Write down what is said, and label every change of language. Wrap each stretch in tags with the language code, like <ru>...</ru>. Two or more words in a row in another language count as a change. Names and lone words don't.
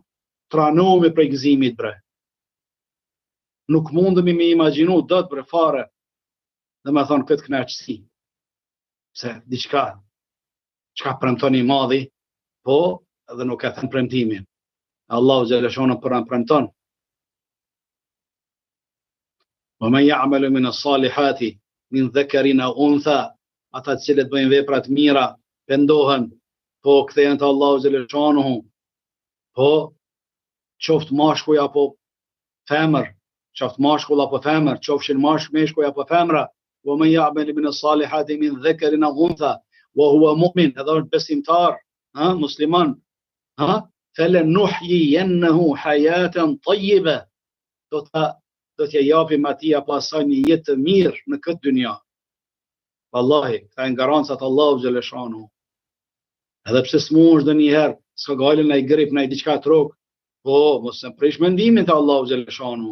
<sq>Tranohemi prej gëzimit bre. Nuk mundemi me imagjinu dot bre fare. Dhe me thonë këtë kënaqësi. Se diçka çka premton i madhi, po edhe nuk e thën premtimin.</sq> <ar>الله جل شأنه</ar> <sq>për premton.</sq> <ar>ومن يعمل من الصالحات من ذكر أو أنثى,</ar> <sq>ata të cilët bëjnë vepra të mira, pendohen, po kthehen te</sq> <ar>الله جل شأنه,</ar> <sq>po qoftë mashkull apo femër, qoftë mashkull apo femër, qofshin meshkuj apo femra,</sq> <ar>ومن يعمل من الصالحات من ذكر أو أنثى وهو مؤمن,</ar> <sq>edhe është besimtar, musliman,</sq> <ar>فلنحيينه حياة طيبة,</ar> <sq>do t'ja japim atij apo asaj një jetë të mirë në këtë dynja. Wallahi, ka garancat</sq> <ar>الله جل شأنه.</ar> <sq>Edhe pse smuhesh ndonjëherë, s'ka galën ai grip, ai diçka trok, po mos e prish mendimin te</sq> <ar>الله جل شأنه.</ar>